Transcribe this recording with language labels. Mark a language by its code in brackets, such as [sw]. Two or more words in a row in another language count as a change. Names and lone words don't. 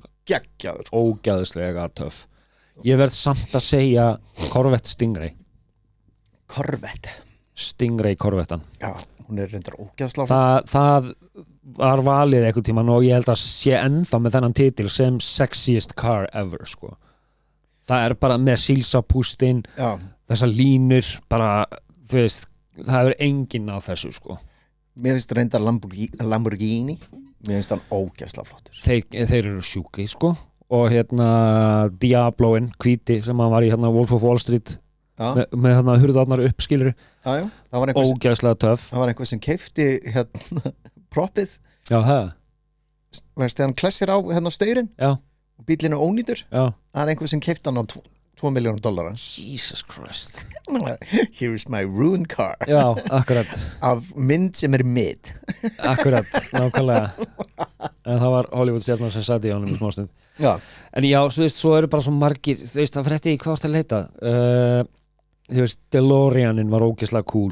[is] Geggjaður. Ógeðslega töff. Ég verð samt að segja Corvette Stingray. Corvette? Stingray Corvettan. Já, hún er reyndar ógeðslega flott. Það var valið einhvern tímann og ég held að sé ennþá með þennan titil sem [en] sexiest car ever, [is] sko. Það er bara með sílsapústinn, þessar línur, bara, þú veist, það er enginn á þessu, sko. Mér finnst reyndar Lamborghini, mér finnst hann ógeðslega flottur. Þeir eru sjúkri, sko, og Diabloinn, hvíti, sem hann var í Wolf of Wall Street, með hurðarnar upp, skilur. Já, ógeðslega töff. Það var einhver sem keifti proppið. Já, það. Veist, þegar hann klessir á staurinn. Já. Og bílinn er ónýtur. Já. Það er einhver sem keifti hann á $2 million. [en] Jesus Christ. Here is my ruined car. [is] Já, akkurat. Af mynd sem er mid. Akkurat, nákvæmlega. En það var Hollywood-stjarnar sem satt í honum í smástund. Já. En já, þú veist, svo eru bara svo margir, þú veist, það frétti í hvað varst að leita. Þú veist, DeLoreanin var ógeðslega cool.